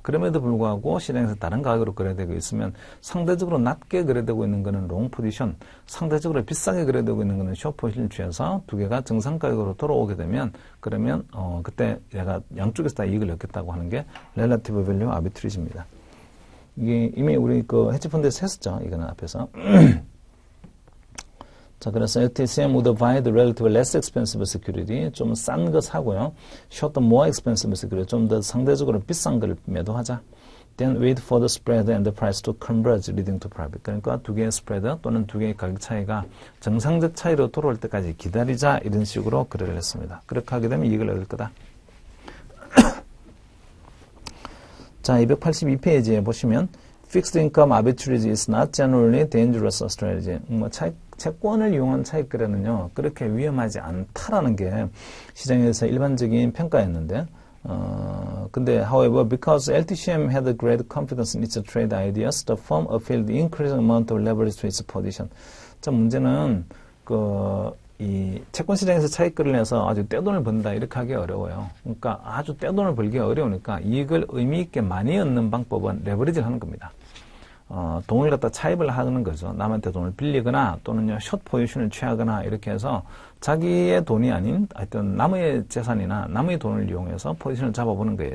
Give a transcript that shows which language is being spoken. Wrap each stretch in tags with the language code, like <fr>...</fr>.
<ko>그럼에도 불구하고 시장에서 다른 가격으로 거래되고 있으면 상대적으로 낮게 거래되고 있는 것은 롱 포지션, 상대적으로 비싸게 거래되고 있는 것은 숏 포지션을 취해서 두 개가 정상 가격으로 돌아오게 되면 그러면 그때 얘가 양쪽에서 다 이익을 얻겠다고 하는 게 렐러티브 밸류 아비트리지입니다. 이게 이미 우리 헤지펀드에서 했었죠. 이거는 앞에서. 자, 그래서</ko> <en>LTCM would buy the relatively less expensive security,</en> <ko>좀 싼 거 사고요.</ko> <en>short the more expensive security,</en> <ko>좀 더 상대적으로 비싼 걸 매도하자.</ko> <en>Then wait for the spread and the price to converge, leading to profit.</en> <ko>그러니까 두 개의 스프레드 또는 두 개의 가격 차이가 정상적 차이로 돌아올 때까지 기다리자 이런 식으로 거래를 했습니다. 그렇게 하게 되면 이익을 얻을 거다. 자, 282페이지에 보시면</ko> <en>Fixed income arbitrage is not generally dangerous strategy.</en> <ko>채권을 이용한 차익 거래는요, 그렇게 위험하지 않다라는 게 시장에서 일반적인 평가였는데, 근데,</ko> <en>however, because LTCM had a great confidence in its trade ideas, the firm appealed the increasing amount of leverage to its position.</en> <ko>자, 문제는, 이 채권 시장에서 차익 거래를 해서 아주 떼돈을 번다 이렇게 하기 어려워요. 그러니까 아주 떼돈을 벌기 어려우니까 이익을 의미 있게 많이 얻는 방법은 레버리지를 하는 겁니다. 돈을 갖다 차입을 하는 거죠. 남한테 돈을 빌리거나 또는요 숏 포지션을 취하거나 이렇게 해서 자기의 돈이 아닌 하여튼 남의 재산이나 남의 돈을 이용해서 포지션을 잡아보는 거예요.</ko>